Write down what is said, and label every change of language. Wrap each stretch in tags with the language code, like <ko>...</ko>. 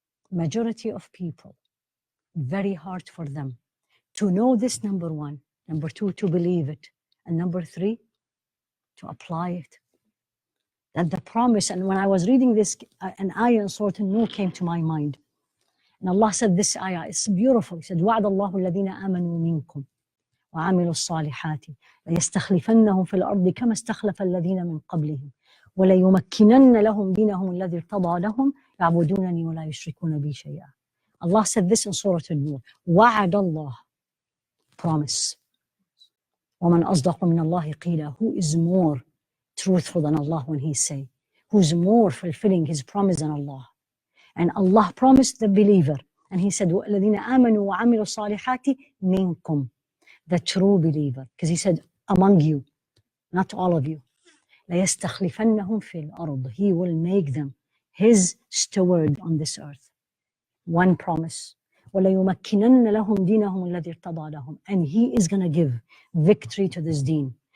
<en>Majority of people, very hard for them to know this, number 1. Number 2, to believe it. And number 3, to apply it. That the promise, and when I was reading this, an ayah in Surah An-Nur came to my mind. And Allah said this ayah, it's beautiful. He said,</en> <ar>وَعْدَ اللَّهُ الَّذِينَ آمَنُوا مِنكُمْ وعملوا الصالحات ليستخلفنهم في الأرض كما استخلف الذين من قبلهم وليمكنن لهم دينهم الذي ارتضى لهم يعبدونني ولا يشركون بي شيئا.</ar> <en>Allah said this in Surah An-Nur. وعد Allah, promise.</en> <ar>ومن أصدق من الله قيلا.</ar> <en>Who is more truthful than Allah when He say? Who's more fulfilling His promise than Allah? And Allah promised the believer. And He said,</en> <ar>الذين آمنوا وعملوا الصالحات منكم.</ar> <en>The true believer. Because He said, among you, not all of you.</en> <ar>لَيَسْتَخْلِفَنَّهُمْ فِي الْأَرْضِ.</ar> <en>He will make them His steward on this earth. One promise.</en> <ar>وَلَيُمَكِّنَنَّ لَهُمْ دِينَهُمُ الَّذِي ارْتَضَى لَهُمْ.</ar> <en>And He is going to give victory to this deen.</en>